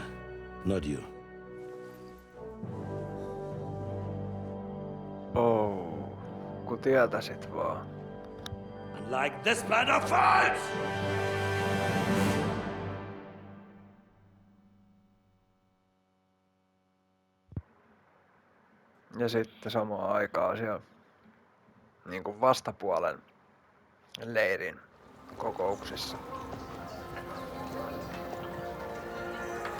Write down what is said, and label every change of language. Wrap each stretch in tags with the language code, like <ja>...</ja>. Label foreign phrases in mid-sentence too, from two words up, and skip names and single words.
<en>Not you.</en> <fi>Oh, kun tietäisit vaan.</fi> <en>Like this plan of fights!</en> <fi>Ja sitten samaan aikaan siellä niin kuin vastapuolen leirin kokouksissa.</fi>